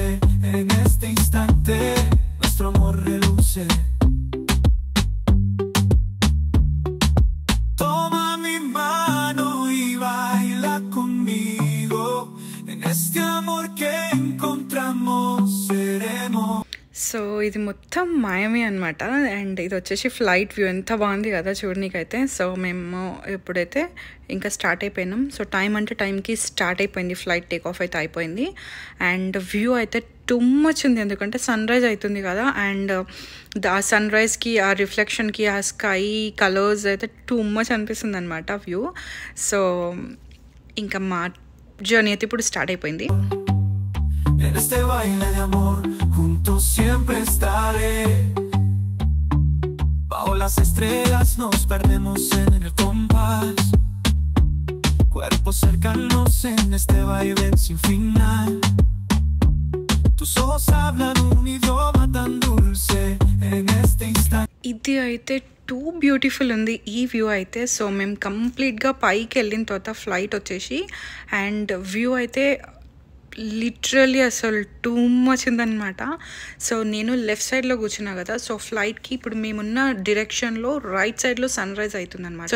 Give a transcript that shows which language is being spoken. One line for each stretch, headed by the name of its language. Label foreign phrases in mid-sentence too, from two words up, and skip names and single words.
Spanish: En este instante nuestro amor reluce. Toma mi mano y baila conmigo. En este amor que encontramos seremos.
Telugu: సో ఇది మొత్తం మాయమే అనమాట. అండ్ ఇది వచ్చేసి
English: flight view.
Telugu: ఎంత బాగుంది కదా చూడనీకైతే. సో మేము ఎప్పుడైతే ఇంకా స్టార్ట్ అయిపోయినాం.
English: so time
Telugu: అంటే టైంకి స్టార్ట్ అయిపోయింది,
English: flight take off
Telugu: అయితే అయిపోయింది.
English: and view
Telugu: అయితే
English: too much
Telugu: ఉంది, ఎందుకంటే
English: sun rise
Telugu: అవుతుంది కదా. అండ్ ఆ
English: sun rise,
Telugu: ఆ రిఫ్లెక్షన్కి, ఆ
English: sky colors
Telugu: అయితే
English: too much
Telugu: అనిపిస్తుంది అనమాట వ్యూ. సో ఇంకా మా జర్నీ అయితే ఇప్పుడు స్టార్ట్ అయిపోయింది.
Spanish: En este baile de amor juntos siempre estaré. Bajo las estrellas nos perdemos en el compás, cuerpos cercanos en este baile sin final. Tus ojos hablan un idioma tan dulce. En este instante
Telugu: ఇది అయితే
English: too beautiful
Telugu: ఉంది ఈ వ్యూ అయితే. సో మేము కంప్లీట్గా పైకి వెళ్ళిన తర్వాత ఫ్లైట్ వచ్చేసి,
English: and view
Telugu: అయితే లిటరలీ అసలు
English: too much
Telugu: ఉందన్నమాట. సో నేను
English: left side
Telugu: కూర్చున్నా కదా.
English: so flight
Telugu: ఇప్పుడు మేమున్న
English: direction right side sun rise
Telugu: అవుతుందన్నమాట.